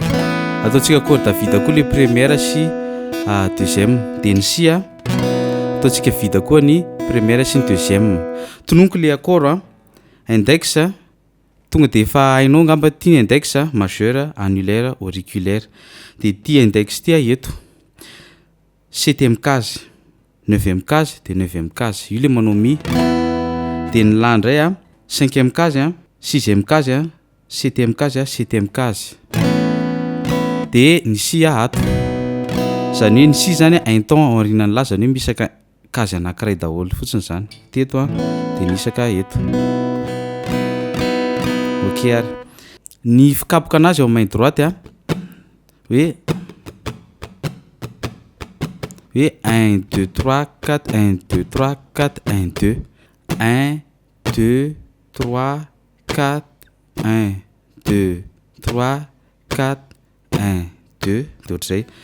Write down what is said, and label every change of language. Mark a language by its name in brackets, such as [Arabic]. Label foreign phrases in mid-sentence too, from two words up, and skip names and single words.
[Malagasy] Ataontsika [French] corde vide [Malagasy] koa [French] le première [Malagasy] sy deuxième. Dia ny si ataontsika vide koa ny première sy ny deuxième. Tononiko [French] le accord index [Malagasy] tonga dia efa hainao ngamba ty [French] index majeur, annulaire, auriculaire. [Malagasy] Dia ty index ty eto [French] 7e case, 9e case [Malagasy] dia [French] 9e case. [Malagasy] Io le manao mi. Dia ny la indray [French] 5e case, 6e case, 7e case, 7e case. [Malagasy] Dia ny si ato. Zany hoe ny si zany [French] un temps [Malagasy] aorianan'ny la, zany hoe misaka case anankiray daholo fotsiny zany. Teto dia nisaka eto. Ok ary. Ny fikapoka anazy ao [French] main droite [Malagasy] hoe 1 2 3 4 1 2 3 4 1 2 1 2 3 4 1 2 3 4 1 2 ohatr'izay.